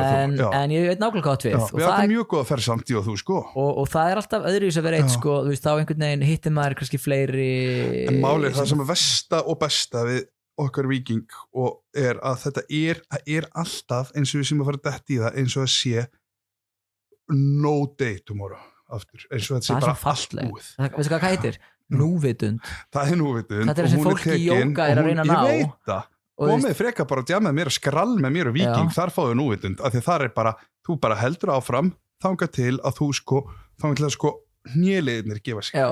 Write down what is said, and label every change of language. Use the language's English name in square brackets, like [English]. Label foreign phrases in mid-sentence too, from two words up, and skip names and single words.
[Icelandic] en ég veit nákvæmlega hvað við Við áttum mjög góða ferð samt ég og þú sko og það alltaf öðruvísi að vera eitt sko þú veist þá einhvern veginn hittir maður kannski fleiri En málið það sem er versta og besta við okkar viking og að þetta er alltaf eins og við sem að fara dett í það eins og að sé [English] no day tomorrow [Icelandic] aftur, eins og þetta sé bara allt búið veistu hvað heitir? Núvitund það er núvitund þetta er sem fólk í jóga er að reyna að ná ég veit það, komið frekar bara að djama með mér og skrall með mér og viking, þar fáðu núvitund af því þar er bara, þú bara heldur áfram þangað til að þú þangað til að hnéliðnir gefa sig